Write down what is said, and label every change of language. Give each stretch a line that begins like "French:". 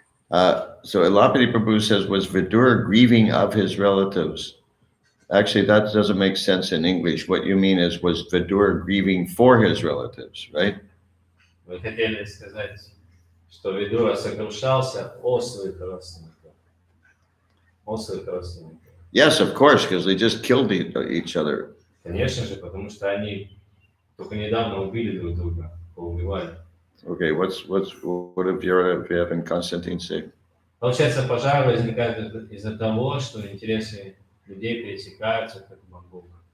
English: So Elapati Prabhu says, was Vidur grieving of his relatives? Actually, that doesn't make sense in English. What you mean is, was Vidur grieving for his relatives, right?
Russian: Вы хотели сказать, что Видура сокрушался о своих родственниках. О своих родственниках.
English: Yes, of course, because they just killed each other.
Russian: Конечно же, потому что они только недавно убили друг друга, поубивали.
English: Okay, what have Viera and Konstantin say?
Russian: Получается, пожар возникает из-за того, что интересы людей пересекаются как Богу.